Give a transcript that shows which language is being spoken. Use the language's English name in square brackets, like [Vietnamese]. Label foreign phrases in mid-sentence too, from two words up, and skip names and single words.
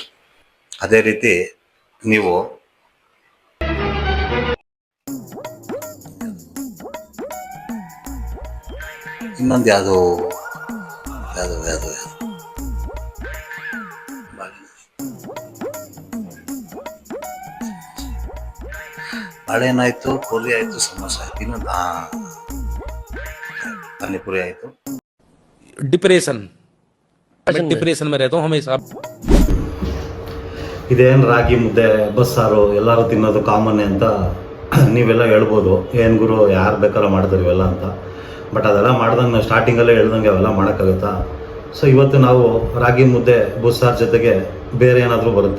[Kannada] ಅದೇ ರೀತಿ ನೀವು ಇನ್ನೊಂದು ಯಾವುದು ಬಾಳೆಹಣ್ಣಾಯ್ತು, ಪೂರಿ ಆಯ್ತು, ಸಮೋಸ ಆಯ್ತು, ಇನ್ನೊಂದು ಪಾನಿಪುರಿ ಆಯ್ತು. [Hindi] डिप्रेशन में रहता हूँ हमेशा. [Kannada] ಇದೇನು ರಾಗಿ ಮುದ್ದೆ ಬಸ್ಸಾರು ಎಲ್ಲರೂ ತಿನ್ನೋದು ಕಾಮನ್ನೇ ಅಂತ ನೀವೆಲ್ಲ ಹೇಳ್ಬೋದು. ಏನು ಗುರು ಯಾರು ಬೇಕಾದ್ರೂ ಮಾಡ್ತಾರೆ ಇವೆಲ್ಲ ಅಂತ. ಬಟ್ ಅದೆಲ್ಲ ಮಾಡ್ದಂಗೆ ನಾವು ಸ್ಟಾರ್ಟಿಂಗಲ್ಲೇ ಹೇಳ್ದಂಗೆ ಅವೆಲ್ಲ ಮಾಡೋಕ್ಕಾಗುತ್ತಾ? ಸೊ ಇವತ್ತು ನಾವು ರಾಗಿ ಮುದ್ದೆ ಬಸ್ಸಾರು ಜೊತೆಗೆ ಬೇರೆ ಏನಾದರೂ ಬರುತ್ತೆ.